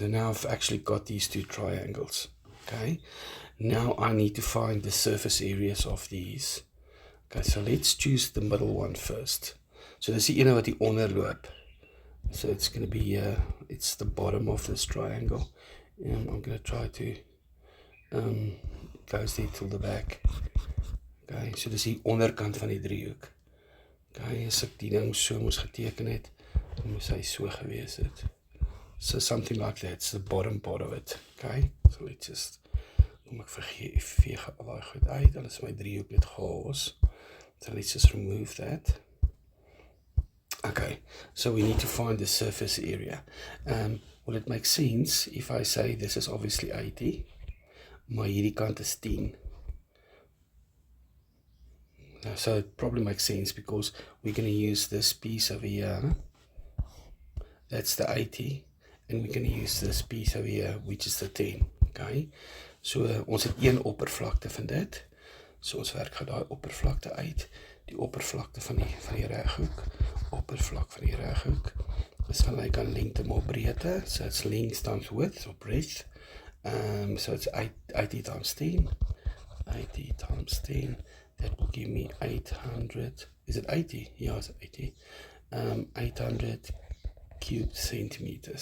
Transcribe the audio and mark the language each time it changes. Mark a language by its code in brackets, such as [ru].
[en] Now I've actually got these two triangles. Okay, now I need to find the surface areas of these. Okay, so let's choose the middle one first. So [af] dis die ene wat hier onder loop. [en] So it's going to be, it's the bottom of this triangle. I'm going to try to, goes there till the back. [af] Okay, so dis die onderkant van die driehoek. Okay, as ek die ding so moes geteken het, dan moes hy so gewees het. [en] So something like that, it's the bottom part of it. Okay, so let's just, [af] kom ek veeg al daai goed uit, dan is my driehoek net chaos. [en] So let's just remove that. Okay, so we need to find the surface area. Well, it makes sense if I say this is obviously 80, [af] maar hierdie kant is 10. [en] So it probably makes sense because we're going to use this piece over here. That's the 80. And we're going to use this piece over here, which is the 10. [af] Okay, so ons het een oppervlakte van dit. So ons werk gou daai oppervlakte uit. Die oppervlakte van die reghoek. Oppervlak van die reghoek is gelyk aan lengte maal breedte. [en] So it's length times width or breadth. So it's 80 times 10. 80 times 10. That will give me 800. Is it 80? Yeah, it's 80. 800 cubed centimeters.